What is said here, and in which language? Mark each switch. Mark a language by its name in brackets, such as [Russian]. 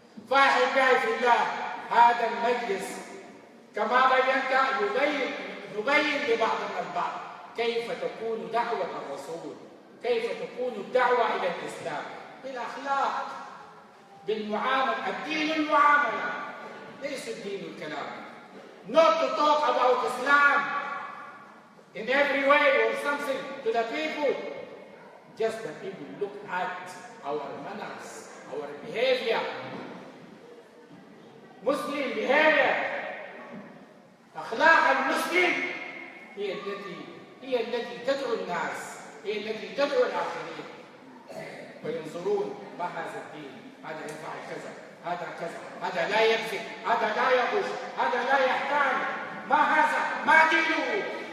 [Arabic] فأحبائي في الله، هذا المجلس كما بينت نبين لبعضنا البعض كيف تكون دعوة الرسول، كيف تكون الدعوة إلى الإسلام بالأخلاق، بالمعاملة. الدين المعاملة، ليس الدين الكلام. [English] Not to talk about Islam in every way or something to the people. Just that people look at our manners, our behavior. Muslim behavior. [Arabic] أخلاق المسلم هي التي تدعو الناس، هي التي تدعو الآخرين وينظرون ما هذا الدين، هذا يفعل كذا، هذا كذا، هذا لا يكذب، هذا لا يغش، هذا لا يحتال، ما هذا، ما دينه.